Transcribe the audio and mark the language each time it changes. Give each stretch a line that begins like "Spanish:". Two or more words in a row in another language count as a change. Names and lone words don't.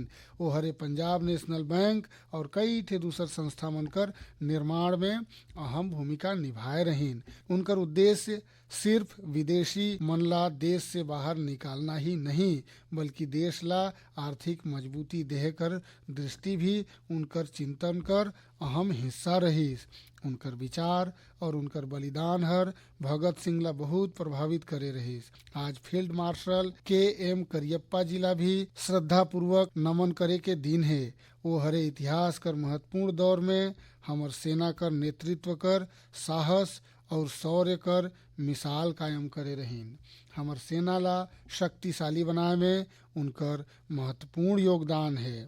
Chhattisgarhi: वो हरे पंजाब नेशनल बैंक और कई ठे दूसर संस्था मन कर निर्माण में अहम भूमिका निभाए रहीन। उनकर उद्देश्य सिर्फ विदेशी मन ला देश से बाहर निकालना ही नहीं, बल्कि देश ला आर्थिक मजबूती देह कर दृष्टि भी उनकर चिंतन कर अहम हिस्सा रहीस। उनकर विचार और उनकर बलिदान हर भगत सिंह ला बहुत प्रभावित करे रहीस। आज फील्ड मार्शल के.एम. करियप्पा जी ला भी श्रद्धा पूर्वक नमन करे के दिन है। वो हरे इतिहास कर महत्वपूर्ण दौर में हमर सेना कर नेतृत्व कर साहस और शौर्य कर मिसाल कायम करे रहीन। हमर सेना ला शक्तिशाली बनाए में उनकर महत्वपूर्ण योगदान है।